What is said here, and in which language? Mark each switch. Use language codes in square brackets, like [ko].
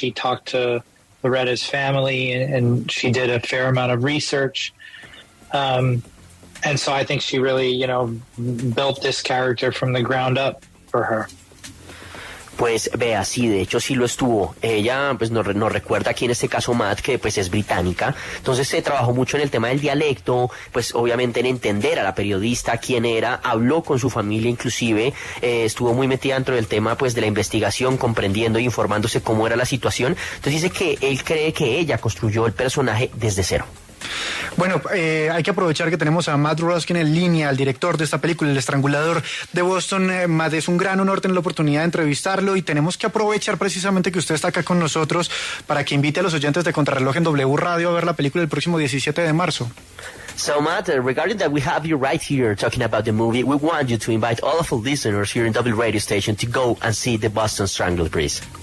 [en] She talked to Loretta's family, and she did a fair amount of research. And so I think she really, built this character from the ground up for her. [es] Pues vea, sí, de hecho sí lo estuvo. Ella pues nos recuerda aquí en este caso Matt que pues es británica, entonces se trabajó mucho en el tema del dialecto, pues obviamente en entender a la periodista quién era, habló con su familia inclusive, estuvo muy metida dentro del tema pues de la investigación, comprendiendo e informándose cómo era la situación. Entonces dice que él cree que ella construyó el personaje desde cero. Bueno, hay que aprovechar que tenemos a Matt Ruskin en línea, el director de esta película, El Estrangulador de Boston. Matt, es un gran honor tener la oportunidad de entrevistarlo y tenemos que aprovechar precisamente que usted está acá con nosotros para que invite a los oyentes de Contrarreloj en W Radio a ver la película el próximo 17 de marzo. [en] So, Matt, regarding that we have you right here talking about the movie, we want you to invite all of our listeners here in W Radio Station to go and see the Boston Strangler, please.